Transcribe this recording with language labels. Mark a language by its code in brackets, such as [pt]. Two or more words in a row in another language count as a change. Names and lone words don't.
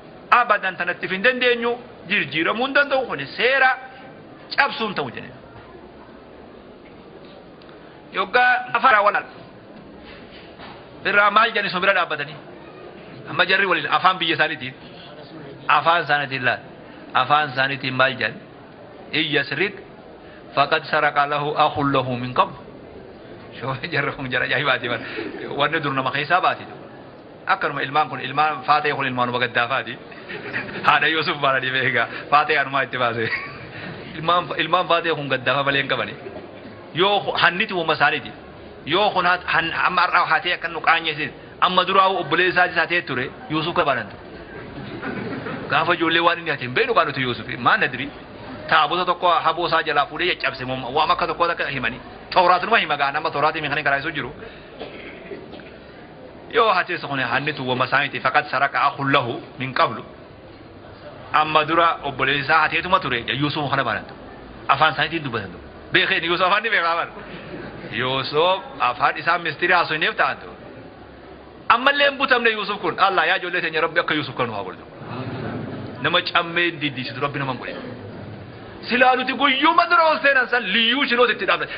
[om] Abadan tanatti hin dandeenyu, jirjiiramuu hin danda'u, kuni seera cabsuu hin ta'u jenne. Yoggaa afaan wal irraa maal jedhani sun bira dhaabbatanii? Amma jarri waliin afaan biyya isaaniitiin, afaan isaaniitiin laal. Afaan isaaniitiin maal jedhan? [ar] "إن يسرق فقد سرق له أخ له من قبل." [om] Shoo, jarri kun jara ajaa'ibaati bara. Wanni dur nama keessaa baati. Akkanuma ilmaan kun, ilmaan Faatee kun ilmaanuma gaddaafaati. Haadha Yuusuf baala dhibee egaa. Faatee anumaa itti baase. Ilmaan, ilmaan Faatee kun gaddaafa malee hin qabani. Yoo ku-, hanniti uuma isaaniiti. Yoo kun hat-, han-, amma har'aa haatee akka nu qaanyeessin, amma duraa obboleessaa isaa ta'e ture, Yuusuf ka baanantu. Gaafa ijoollee waan inni ati hin beeknu kaa nuti Yuusuf, maan nadiri? Taabota tokko haboo isaa jalaa fuudhee caccabse, moo waam akka tokko akka himani. Tawraat numa hima gaa, nama Tawraat himi kan hin karaasuu jiru. Yoo hateessa kun hannitu uuma isaaniiti, [ar] فقد سرق أخ له من قبل. [om] Amma dura obboleessi isaa hateetuma ture, Yuusuf kana baanantu. Afaan isaaniitiin dubbatan. Beekeen Yuusuf afaan ni beekaa bara. Yuusuf afaan isaa mistirii haasofneef ta'antu. Ammallee hin butamne Yuusuf kun. Allah yaa ijoollee teenya Rabbi akka Yuusuf kanu haa godhu. Nama cammee diddiisitu Rabbi nama hin godhin. Silaa nuti guyyuma dura ol seenan san liyyuu shiloota itti dhaabna.